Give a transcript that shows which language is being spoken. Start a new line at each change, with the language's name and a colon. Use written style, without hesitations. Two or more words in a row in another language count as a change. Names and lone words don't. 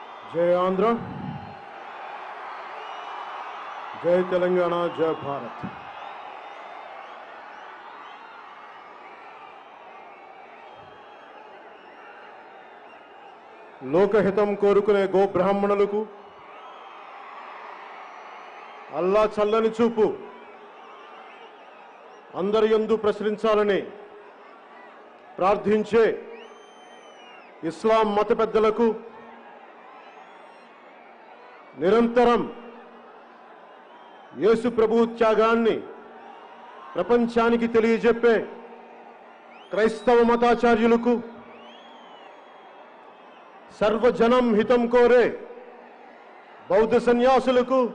Hindi: जय आंध्र, जय तेलंगाना, जय भारत।
Telugu: లోకహితం కోరుకునే గో బ్రాహ్మణులకు అల్లా చల్లని చూపు అందరి యందు ప్రసరించాలని ప్రార్థించే ఇస్లాం మత పెద్దలకు నిరంతరం యేసు ప్రభు త్యాగాన్ని ప్రపంచానికి తెలియజెప్పే క్రైస్తవ మతాచార్యులకు సర్వజనం హితం కోరే బౌద్ధ సన్యాసులకు